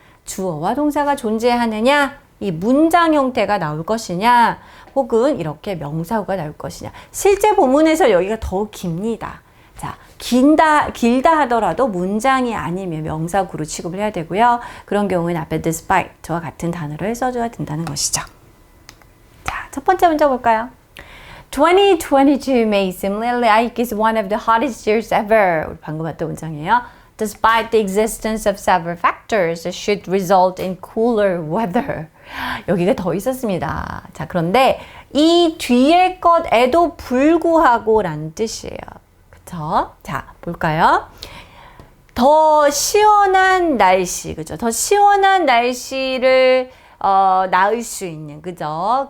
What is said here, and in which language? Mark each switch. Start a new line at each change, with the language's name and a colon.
Korean: 주어와 동사가 존재하느냐, 이 문장 형태가 나올 것이냐, 혹은 이렇게 명사구가 나올 것이냐. 실제 본문에서 여기가 더 깁니다. 자, 길다 하더라도 문장이 아니면 명사구로 취급을 해야 되고요. 그런 경우에는 앞에 despite와 같은 단어를 써줘야 된다는 것이죠. 자, 첫 번째 문제 볼까요?
English: 2022 may seem like it's one of the hottest years ever.
Korean: 우리 방금 봤던 문장이에요.
English: Despite the existence of several factors that should result in cooler weather.
Korean: 여기가 더 있었습니다. 자, 그런데 이 뒤에 것에도 불구하고 라는 뜻이에요. 그쵸? 자, 볼까요? 더 시원한 날씨, 그죠? 더 시원한 날씨를 낳을 수 있는, 그죠?